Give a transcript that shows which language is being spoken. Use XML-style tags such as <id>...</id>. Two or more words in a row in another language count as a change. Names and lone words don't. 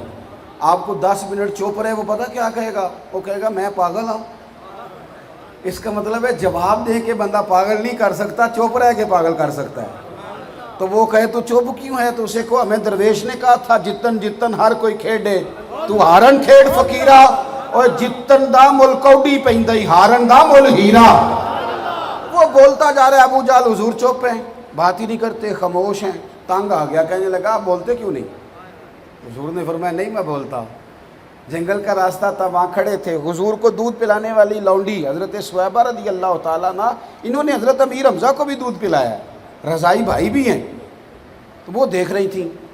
<ur>آپ کو 10 منٹ چپ رہے، وہ پتہ کیا کہے گا؟ وہ کہے گا میں پاگل ہوں. اس کا مطلب ہے جواب دے کے بندہ پاگل نہیں کر سکتا، چپ رہ کے پاگل کر سکتا ہے. تو وہ کہے تو چپ کیوں ہے؟ تو اسے کو ہمیں درویش نے کہا تھا</ur> <pa>جتن جتن ہر کوئی کھیڑے تو ہارن کھیڈ فقیرا اور جتن دا مل کوڈی پیندا ہی ہارن دا مل ہیرا.</pa> <ur>وہ بولتا جا رہا ہے، ابو جال حضور چپ ہیں، بات ہی نہیں کرتے، خاموش ہیں. تنگ آ گیا، کہنے لگا آپ بولتے کیوں نہیں؟ حضور نے فرمایا نہیں میں بولتا. جنگل کا راستہ تھا، وہاں کھڑے تھے، حضور کو دودھ پلانے والی لونڈی حضرت سہیبہ</ur> <ar>رضي الله تعالى عنها,</ar> <ur>انہوں نے حضرت امیر حمزہ کو بھی دودھ پلایا، رضاعی بھائی بھی ہیں، تو وہ دیکھ رہی تھی.</ur>